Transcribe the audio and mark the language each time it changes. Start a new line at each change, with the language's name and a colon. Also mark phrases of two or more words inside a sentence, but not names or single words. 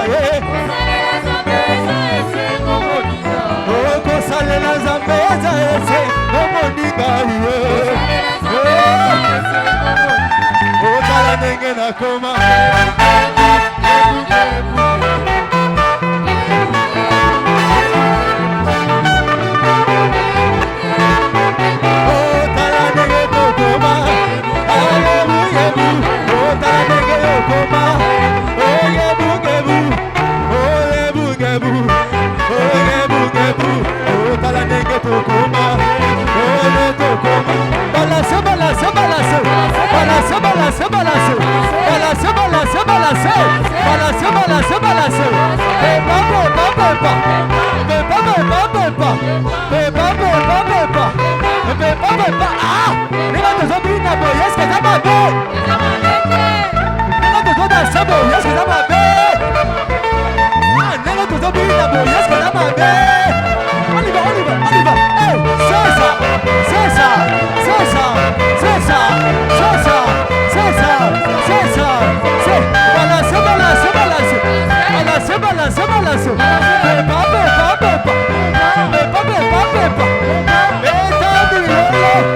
Lingala: okosalela nzambe eza esengo moninga otala ndenge nakoma otala ndenge tokoma aleluyebu otala ndenge yokoma oyebugebu oyebugebu oyebugebu otala ndenge tokoma ole tokoma balase balase balase balase balase balase balase balase balase balase balase balase pepa pepa pepa pepa pepa pepa pepa pepa pepa pepa pepa ah nina tozobina boye eske eza mabe nina tozodansa boye eske eza mabe nina tozobina boye eske eza mabe
French: on y va on y va on y va c'est ça c'est ça c'est ça c'est ça c'est ça c'est ça c'est ça c'est balance
Lingala: balance balance balance balance balance pepa pepa pepa pepa pepa pepa eta bilolo